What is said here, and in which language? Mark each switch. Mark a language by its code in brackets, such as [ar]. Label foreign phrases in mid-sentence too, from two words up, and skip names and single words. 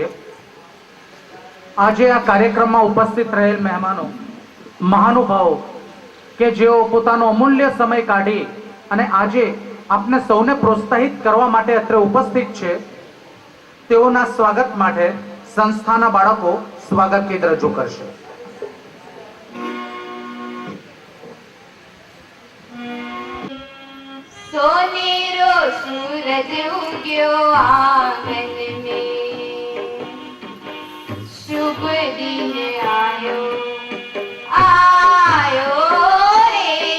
[gu] આજે આ કાર્યક્રમમાં ઉપસ્થિત રહેલ મહેમાનો મહાનુભાવો કે જેઓ પોતાનો અમૂલ્ય સમય કાઢી અને આજે આપને સૌને પ્રોત્સાહિત કરવા માટે અત્રે ઉપસ્થિત છે, તેઓના સ્વાગત માટે સંસ્થાના બાળકો સ્વાગત ગીત રજૂ કરશે. [raj] सोनेरो सूरज उग्यो आंगन में, शुभ दिन आयो आयो रे.